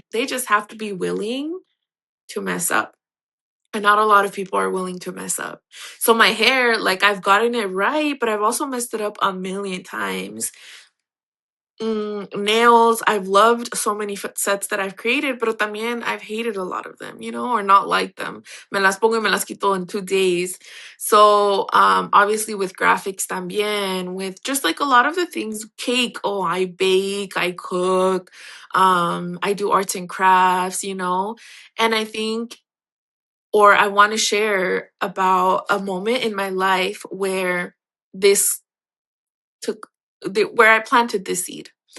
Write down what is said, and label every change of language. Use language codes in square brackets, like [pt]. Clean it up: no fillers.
[en] They just have to be willing to mess up. And not a lot of people are willing to mess up. So my hair, like I've gotten it right, but I've also messed it up a million times. Nails. I've loved so many sets that I've created, [es] pero también [en] I've hated a lot of them, or not liked them. [es] Me las pongo y me las quito [en] in 2 days. So, obviously with graphics también, with just like a lot of the things, cake. Oh, I bake, I cook, I do arts and crafts, and I think, or I want to share about a moment in my life where this took, where I planted this seed.